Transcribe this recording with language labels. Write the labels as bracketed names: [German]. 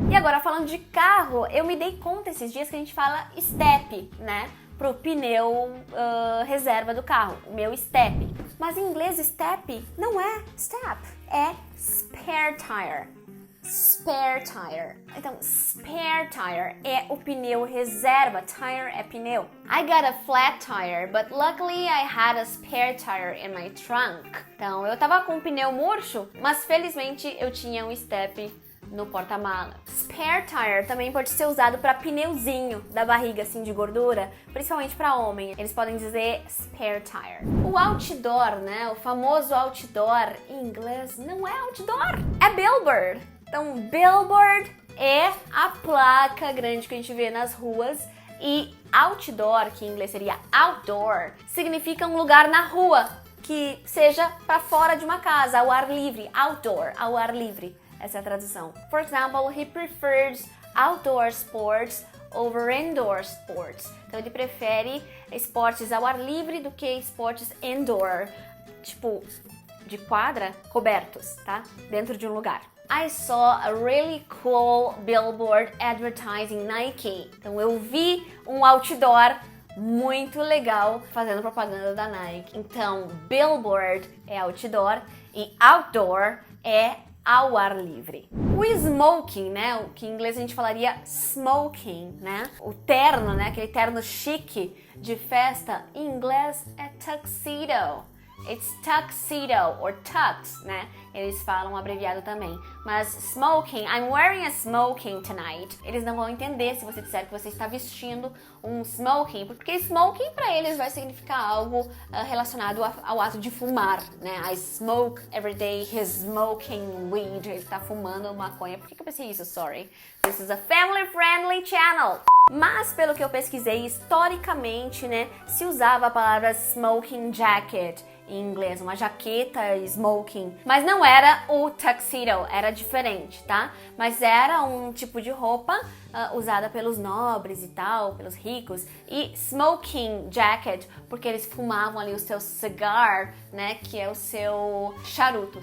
[Portuguese] E agora, falando de carro, eu me dei conta esses dias que a gente fala step, né? Pro pneu reserva do carro, o meu step. Mas em inglês step não é step, é spare tire. spare tire. Então, spare tire é o pneu reserva. Tire é pneu. [English] I got a flat tire, but luckily I had a spare tire in my trunk. [Portuguese] Então, eu tava com um pneu murcho, mas felizmente eu tinha um step no porta-mala. Spare tire também pode ser usado para pneuzinho da barriga, assim, de gordura, principalmente para homem. Eles podem dizer spare tire. O outdoor, né? O famoso outdoor, em inglês, não é outdoor, é billboard. Então, billboard é a placa grande que a gente vê nas ruas e outdoor, que em inglês seria outdoor, significa um lugar na rua que seja para fora de uma casa, ao ar livre, outdoor, ao ar livre. Essa é a tradução. [English] For example, he prefers outdoor sports over indoor sports. [Portuguese] Então ele prefere esportes ao ar livre do que esportes indoor, tipo de quadra, cobertos, tá? Dentro de um lugar. [English] I saw a really cool billboard advertising Nike. [Portuguese] Então eu vi um outdoor muito legal fazendo propaganda da Nike. Então billboard é outdoor e outdoor é ao ar livre. O smoking, né, o que em inglês a gente falaria smoking, né, o terno, né, aquele terno chique de festa, em inglês é tuxedo. [English] It's tuxedo, or tux, [Portuguese] né? Eles falam abreviado também. Mas [English] smoking, I'm wearing a smoking tonight. [Portuguese] Eles não vão entender se você disser que você está vestindo um smoking, porque smoking para eles vai significar algo relacionado ao ato de fumar, né? [English] I smoke every day, he's smoking weed. [Portuguese] Ele está fumando maconha. Por que eu pensei isso? [English] Sorry. This is a family-friendly channel. [Portuguese] Mas, pelo que eu pesquisei, historicamente, né, se usava a palavra smoking jacket em inglês, uma jaqueta smoking, mas não era o tuxedo, era diferente, tá? Mas era um tipo de roupa usada pelos nobres e tal, pelos ricos, e smoking jacket, porque eles fumavam ali o seu cigar, né, que é o seu charuto.